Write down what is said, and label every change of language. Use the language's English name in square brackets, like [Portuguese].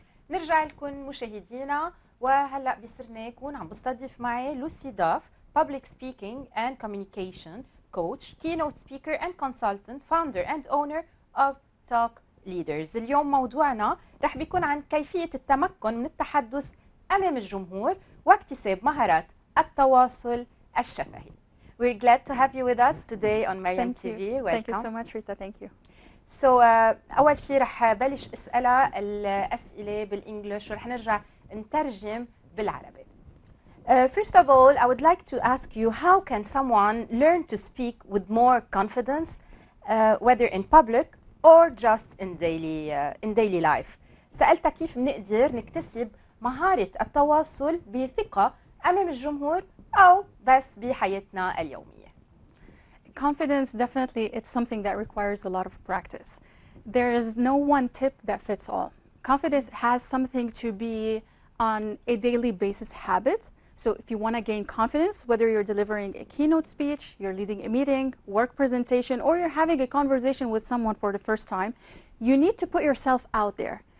[Arabic] بنرجع لكم مشاهدينا، وهلا بيصيرنا يكون عم بستضيف معي لوسي داف، [English] Public Speaking and Communication Coach, Keynote Speaker and Consultant, Founder and Owner of Talk Leaders. [Arabic] اليوم موضوعنا رح بيكون عن كيفية التمكن من التحدث أمام الجمهور واكتساب مهارات التواصل الشفهي. [English] We're glad to have you with us today on Mariam TV. Welcome. Thank you so much, Rita. Thank you. [Arabic] So أول شيء رح بلش أسألها الأسئلة بالإنجليش ورح نرجع نترجم بالعربي. [English] First of all, I would like to ask you, how can someone learn to speak with more confidence, whether in public or just in daily life? [Arabic] سألتها كيف بنقدر نكتسب مهارة التواصل بثقة أمام الجمهور أو بس بحياتنا اليومية. [English] Confidence, definitely, it's something that requires a lot of practice. There is no one tip that fits all. Confidence has something to be on a daily basis habit. So if you want to gain confidence, whether you're delivering a keynote speech, you're leading a meeting, work presentation, or you're having a conversation with someone for the first time, you need to put yourself out there.